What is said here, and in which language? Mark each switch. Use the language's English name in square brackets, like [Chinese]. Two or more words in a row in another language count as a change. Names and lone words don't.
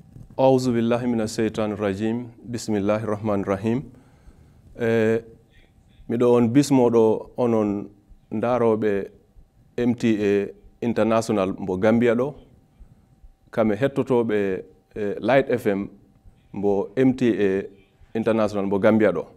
[Arabic] أعوذ بالله من الشيطان الرجيم. بسم الله الرحمن الرحيم. [Fula] Miɗo on bismoɗo onon ndaroɓe MTA International mbo Gambia ɗo, kame hettotoɓe Light FM mbo MTA International mbo Gambia ɗo.